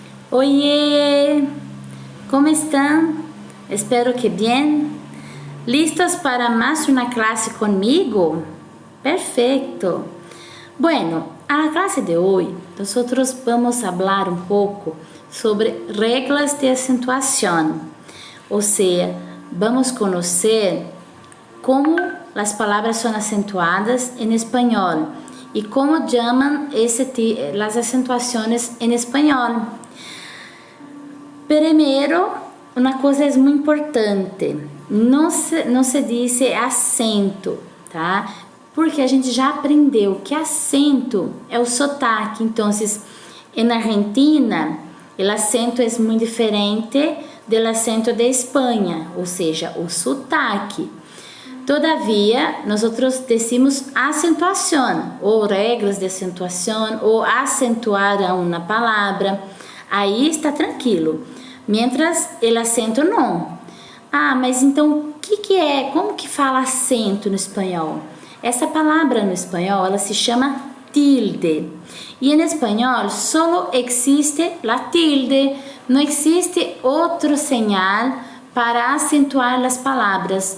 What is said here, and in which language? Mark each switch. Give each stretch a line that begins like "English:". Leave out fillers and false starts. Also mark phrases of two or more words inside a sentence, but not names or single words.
Portuguese: Oiê! Como estão? Espero que bem.
Spanish: ¿Listos para más una clase conmigo? Perfecto. Bueno, a la clase de hoy nosotros vamos a hablar un poco sobre reglas de acentuación. O sea, vamos a conocer cómo las palabras son acentuadas en español y cómo llaman las acentuaciones en español.
Portuguese: Primeiro, uma coisa é muito importante, não se diz acento, tá? Porque a gente já aprendeu que acento é o sotaque. Então, na Argentina, o acento é muito diferente do acento de Espanha, ou seja, o sotaque. Todavia, nós decimos acentuação, ou regras de acentuação, ou acentuar uma palavra. Aí está tranquilo.
Spanish: Mientras el acento não.
Portuguese: Ah, mas então o que é? Como que fala acento no espanhol? Essa palavra no espanhol, ela se chama tilde. E em espanhol só existe a tilde. Não existe outro sinal para acentuar as palavras.